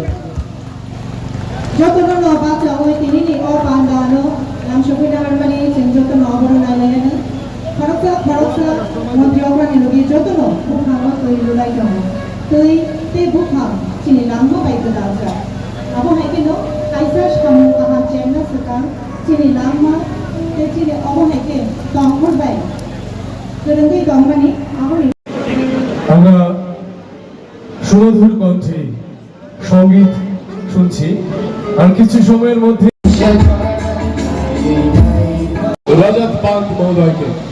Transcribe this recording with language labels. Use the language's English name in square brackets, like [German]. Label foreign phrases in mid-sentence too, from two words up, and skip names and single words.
[Kok Borok] jotono no baca oi tini ni o pandano nam shopida harmani chen jotono oboro nailene kharoksa montri obra ni logi jotono bukhama toi lulai dong toi te bukham chini namno bai kadalja abo haikeno kaisa samu kaham chemna sakang chini namma te chini abo haike tongkhor bai terengui dongmani abo [Bangla] আমরা সুমধুর কণ্ঠে সঙ্গীত শুনছি আর কিছু সময়ের মধ্যে রাজাত পান্ত মহোদয়কে